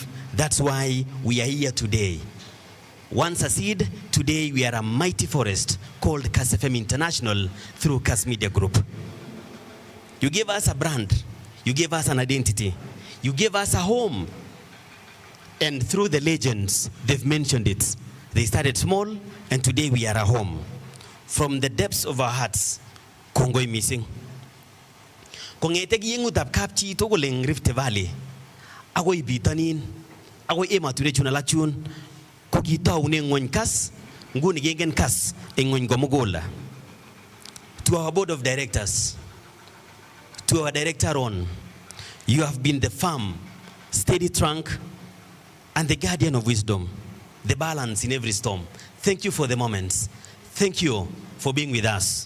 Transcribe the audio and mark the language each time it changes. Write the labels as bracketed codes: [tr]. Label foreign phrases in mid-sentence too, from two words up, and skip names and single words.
[en] That's why we are here today. Once a seed, today we are a mighty forest called KASS FM International through KASS Media Group. You gave us a brand. You gave us an identity. You gave us a home. And through the legends, they've mentioned it. They started small, and today we are a home. From the depths of our hearts, [kln] Kongoi missing. Kongeten yengutab kapchi togoleng Rift Valley, agoi bitanin, agoi emature chunalachun, kokita unengwen KASS, nguni gengen KASS, engwen gomogola. [en] To our board of directors, to our director on, you have been the firm, steady trunk, and the guardian of wisdom, the balance in every storm. Thank you for the moments. Thank you for being with us.